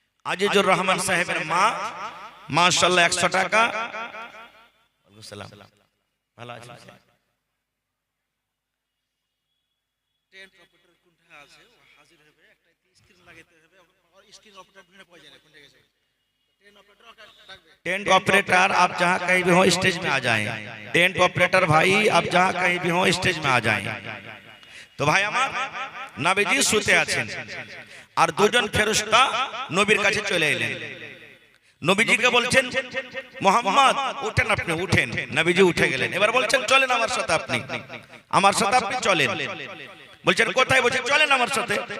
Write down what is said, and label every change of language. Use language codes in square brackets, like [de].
[bn] আজিজুর রহমান সাহেবের মা, মাশাআল্লাহ 100 টাকা। ওয়ালাইকুম সালাম। ভালো আছেন? ট্রেন অপারেটর কোনটা আছে ও হাজির হবে, একটা স্ক্রিন লাগাইতে হবে, আর স্ক্রিন অপারেটর বিনা পাওয়া যায় না কোন জায়গায়। [hi] टेंट ऑपरेटर आप जहाँ कहीं भी हो स्टेज में आ जाएं। टेंट ऑपरेटर भाई आप जहाँ कहीं भी हो स्टेज में आ जाएं। तो भाई [bn] আমার নবীজি শুতে আছেন, আর 2জন ফেরেশতা নবীর কাছে চলে এলেন। নবীজিকে বলছেন মুহাম্মদ উঠেন, আপনি উঠেন। নবীজি উঠে গেলেন। এবার বলছেন চলেন আমার সাথে, আপনি আমার সাথে আপনি চলেন। বলছেন কোথায়? বলছেন চলেন আমার সাথে।